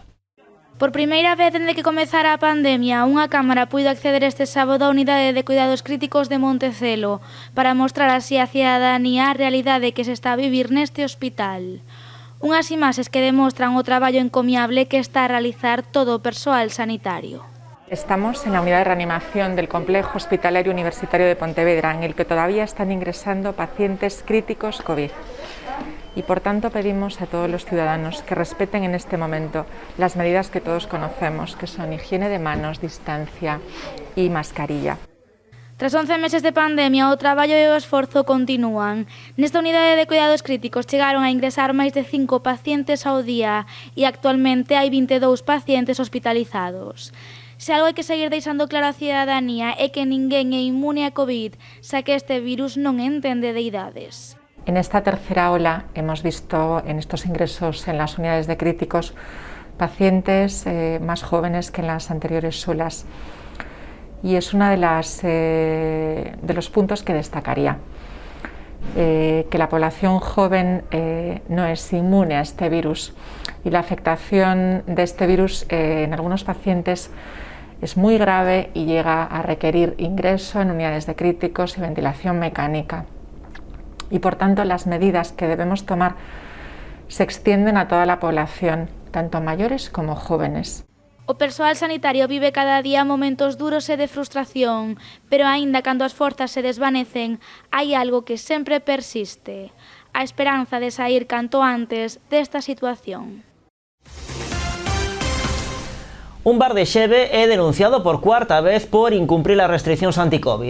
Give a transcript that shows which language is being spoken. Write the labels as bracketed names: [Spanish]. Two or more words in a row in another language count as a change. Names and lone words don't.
[Galician] Por primeira vez dende que comezara a pandemia, unha cámara puido acceder este sábado á unidade de cuidados críticos de Montecelo para mostrar así á cidadanía a realidade que se está a vivir neste hospital. Unhas imaxes que demostran o traballo encomiable que está a realizar todo o persoal sanitario. [Spanish] Estamos en la unidad de reanimación del Complejo Hospitalario Universitario de Pontevedra, en el que todavía están ingresando pacientes críticos COVID. Y por tanto pedimos a todos los ciudadanos que respeten en este momento las medidas que todos conocemos, que son higiene de manos, distancia y mascarilla. [Galician] Tras 11 meses de pandemia, o traballo e o esforzo continúan. Nesta unidade de cuidados críticos chegaron a ingresar máis de 5 pacientes ao día e actualmente hai 22 pacientes hospitalizados. Se algo hai que seguir deixando claro á cidadanía é que ninguén é inmune a COVID, xa que este virus non entende de idades. [Spanish] En esta tercera ola hemos visto en estos ingresos en las unidades de críticos pacientes más jóvenes que en las anteriores olas. Y es uno de los puntos que destacaría, que la población joven no es inmune a este virus y la afectación de este virus en algunos pacientes es muy grave y llega a requerir ingreso en unidades de críticos y ventilación mecánica. Y por tanto las medidas que debemos tomar se extienden a toda la población, tanto mayores como jóvenes. [Galician] O persoal sanitario vive cada día momentos duros e de frustración, pero aínda cando as forzas se desvanecen, hai algo que sempre persiste: a esperanza de sair canto antes desta situación. Un bar de Xeve é denunciado por cuarta vez por incumprir as restriccións anti-Covid.